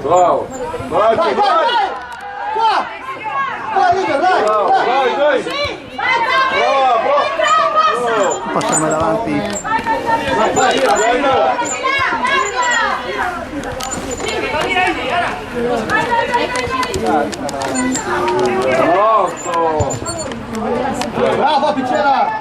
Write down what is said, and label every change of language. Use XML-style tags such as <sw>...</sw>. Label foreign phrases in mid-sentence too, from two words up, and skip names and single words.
<it>Bravo. Vai, Vai, vai, vai. vai! Qua! Vai, Liga, vai! Bravo, vai, vai. Bravo. Passiamo davanti. Vai, vai, vai. Bravo, Piccera!</it>